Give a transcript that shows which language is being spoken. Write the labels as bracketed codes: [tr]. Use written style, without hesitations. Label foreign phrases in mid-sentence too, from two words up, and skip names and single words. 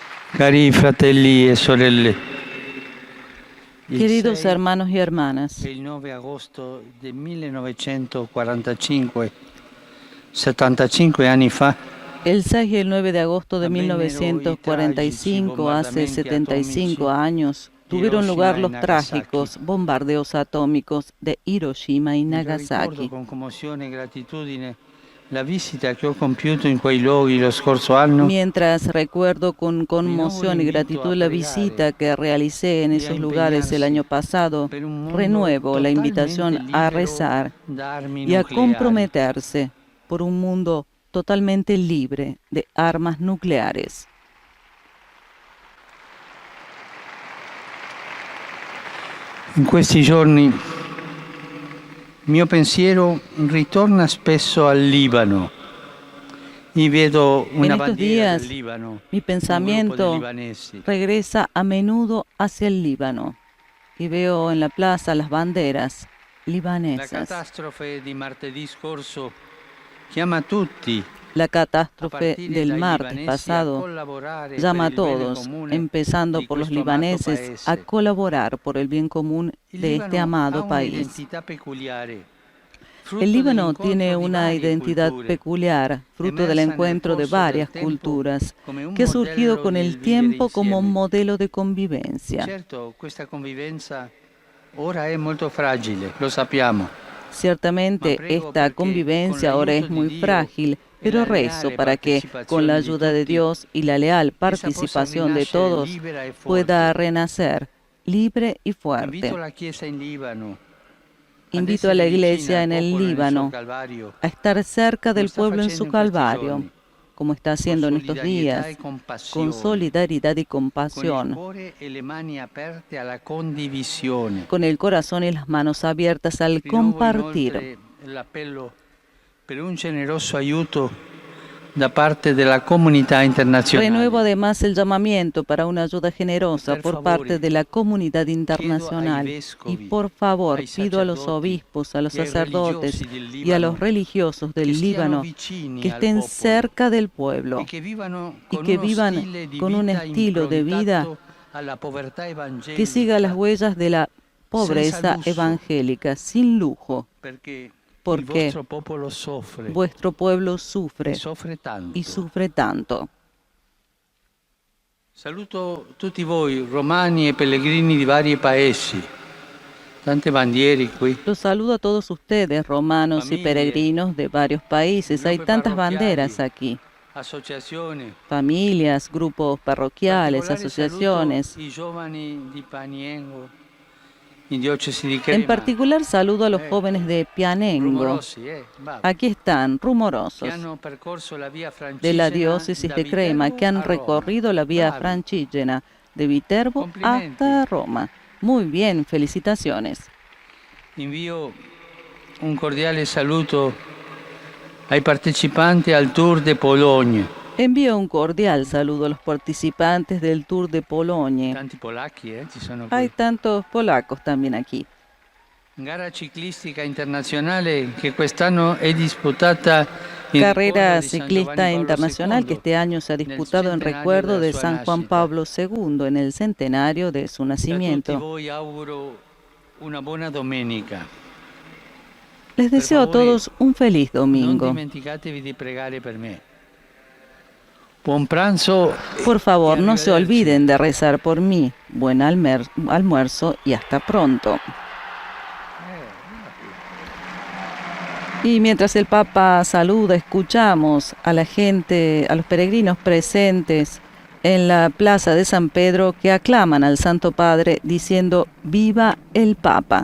[it] Cari fratelli e sorelle, [es] Queridos hermanos y hermanas, [it] il 9 agosto del 1945, 75 anni fa, [es] el 6 y el 9 de agosto de 1945, hace 75 años, tuvieron lugar los trágicos bombardeos atómicos de Hiroshima y Nagasaki. [it] ricordo con commozione e gratitudine la visita che ho compiuto in quei luoghi lo scorso anno. [es] Mientras recuerdo con conmoción y gratitud la visita que realicé en esos lugares el año pasado, renuevo la invitación a rezar y a comprometerse por un mundo totalmente libre de armas nucleares. [it] In questi giorni il mio pensiero ritorna spesso al Libano. Y vedo [es] En [it] una [es] estos [it] bandiera [es] días, [it] del Libano, [es] mi un grupo de pensamiento [it] libanesi. [es] regresa a menudo hacia el Líbano y veo en la plaza las banderas [it] La [es] libanesas. [it] catastrofe di martedì scorso chiama tutti [es] La [it] a [es] catástrofe [it] partire [es] del [it] dai [es] martes [it] libanesi [es] pasado [it] a collaborare [es] llama a [it] per il bene [es] todos, [it] comune [es] empezando [it] di [es] por los [it] questo amato [es] libaneses, a [it] paese. [es] colaborar por el bien común [it] Il [es] de este [it] Libano ha [es] amado país. [it] un'identità peculiare, frutto [es] El Líbano [it] dell'incontro [es] tiene [it] di [es] una [it] varie [es] identidad [it] culture, [es] peculiar, fruto del [it] emersa nel [es] encuentro de [it] corso del [es] varias [it] tempo [es] culturas, [it] come un [es] que ha surgido [it] modello [es] con [it] del [es] el [it] vivere [es] tiempo como [it] insieme. [es] modelo de convivencia. [it] Certo, questa convivenza ora è molto fragile, lo sappiamo. [es] Ciertamente esta convivencia ahora es muy frágil, pero rezo para que, con la ayuda de Dios y la leal participación de todos, pueda renacer libre y fuerte. [it] Invito la Chiesa in Libano [es] Invito a la Iglesia en el Líbano a estar cerca del pueblo en su calvario, como está haciendo en estos días, con solidaridad y compasión, con el corazón y las manos abiertas al compartir. [it] Per un generoso aiuto da parte della comunità internazionale. [es] Renuevo además el llamamiento para una ayuda generosa por parte de la comunidad internacional y por favor pido a los obispos, a los sacerdotes y a los religiosos del Líbano que estén cerca del pueblo y que vivan con un estilo de vida que siga las huellas de la pobreza evangélica, sin lujo, porque vuestro pueblo sufre y sufre tanto. [it] Saluto tutti voi, romani e pellegrini di vari paesi. Tante bandiere qui. [es] Los saludo a todos ustedes, romanos y peregrinos de varios países. Hay tantas banderas aquí. [it] Associazioni. [es] Familias, grupos parroquiales, asociaciones. [it] I giovani di Paniengo, in diocesi di [es] En [it] Crema. [es] particular saludo a los jóvenes de Pianengo. [it] Rumorosi, va. [es] Aquí están, rumorosos, [it] Che hanno percorso la via [es] de la [it] Francigena [es] diócesis [it] da [es] de Crema, [it] Viterbo [es] que han [it] a Roma. [es] recorrido la vía [it] Bravi. [es] Francigena de Viterbo [it] Complimenti. [es] hasta Roma. Muy bien, felicitaciones. [it] Invio un cordiale saluto ai partecipanti al Tour de Pologne. [es] Envío un cordial saludo a los participantes del Tour de Pologne. [it] Tanti polacchi, ci sono qui. [es] Hay tantos polacos también aquí. [it] Gara ciclistica internazionale che quest'anno è disputata in [es] Carrera [it] ricordo di San [es] ciclista [it] Giovanni Paolo [es] internacional que [it] II, [es] este año se ha disputado en recuerdo de San Juan Pablo II en el centenario de su [it] A tutti [es] nacimiento. [it] voi auguro una buona domenica. [es] Les deseo a todos un feliz [it] Non [es] domingo. [it] dimenticatevi di pregare per me. Buon pranzo. [es] Por favor, no se [it] arrivederci. [es] olviden de rezar por mí. Buen almuerzo y hasta pronto. Y mientras el Papa saluda, escuchamos a la gente, a los peregrinos presentes en la plaza de San Pedro que aclaman al Santo Padre diciendo ¡Viva el Papa!